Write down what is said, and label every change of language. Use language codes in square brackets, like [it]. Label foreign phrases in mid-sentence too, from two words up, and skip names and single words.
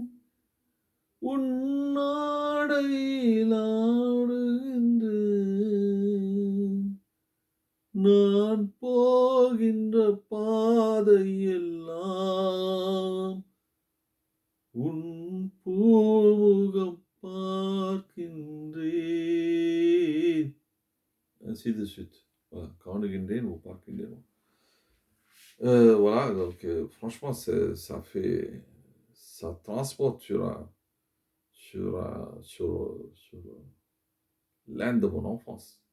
[ta] உன் ஆடையில் ஆடுகின்றேன். நான் போகின்ற பாதையெல்லாம் உன் பூமுகம் பார்க்கின்றேன். [fr] Ainsi de suite. Voilà, காணுகின்றேன் ou பார்க்கின்றேன். Voilà, donc franchement, ça transporte sur l'un de mon enfance.